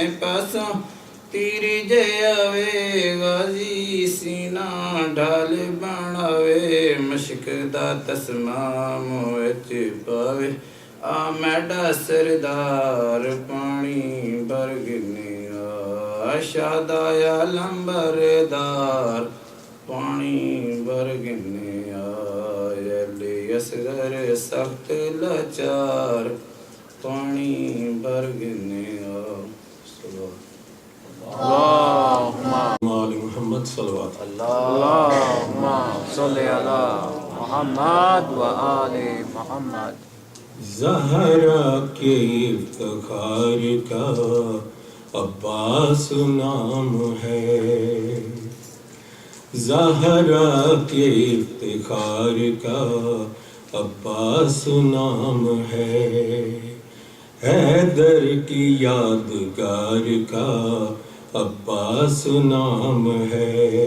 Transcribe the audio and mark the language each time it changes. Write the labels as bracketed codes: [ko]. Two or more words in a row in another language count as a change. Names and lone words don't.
[skr] پاساں تیری جے آوے غازی سینہ ڈھال بناوے مشک دا تسمام وچ پاوے میڈا سردار پانی برگنیا شہدایا لمبردار پانی برگنیا علی اصغر سخت لاچار پانی برگنیا [ar] آل محمد صلوات اللہم صلی علی محمد و آل محمد [ur] زہرا کے افتخار کا عباس نام ہے زہرا کے افتخار کا عباس نام ہے حیدر کی یادگار کا عباس نام ہے